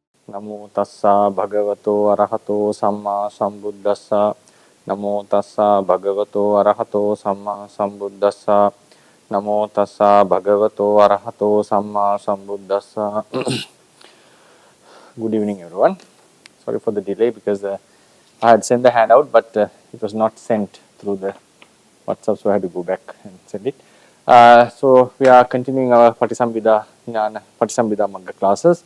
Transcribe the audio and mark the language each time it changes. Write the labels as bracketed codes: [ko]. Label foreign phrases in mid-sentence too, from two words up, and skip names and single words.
[pi] Namo tassa bhagavato arahato samma sambuddhassa. Namo tassa bhagavato arahato samma sambuddhassa. Namo tassa bhagavato arahato samma sambuddhassa. [en] Good evening, everyone. Sorry for the delay because I had sent the handout, but it was not sent through the WhatsApp, so I had to go back and send it. So we are continuing our Patisambhida Ñāna, Patisambhida Magga classes.